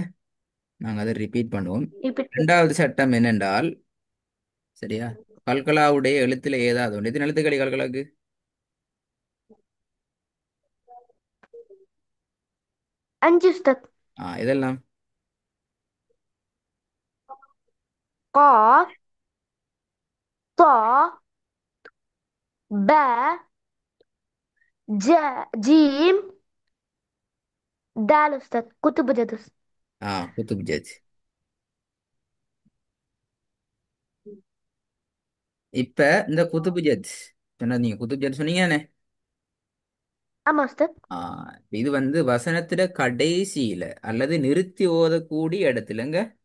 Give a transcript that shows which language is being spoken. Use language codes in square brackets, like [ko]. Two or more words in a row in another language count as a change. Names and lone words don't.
[ta] நாங்கள் அதை ரிப்பீட் பண்ணுவோம். இப்ப 2வது சட்டம் என்னென்றால், சரியா, கல்கலாவுடைய எழுத்துல ஏதாவது ஒன்று. எத்தனை எழுத்துக்களி கல்கலாக்கு? 5 உஸ்தாத். இதெல்லாம். [ar] قاف طا با جيم دال أستاذ. كتب جدس. قطب جد. [ta] இப்ப இந்த [ar] قطب جد [ta] சொன்னா நீங்க [ar] قطب جد [ta] சொன்னீங்கன்னு. ஆமா أستاذ. இது வந்து வசனத்துல கடைசியில அல்லது நிறுத்தி ஓதக்கூடிய இடத்துலங்க.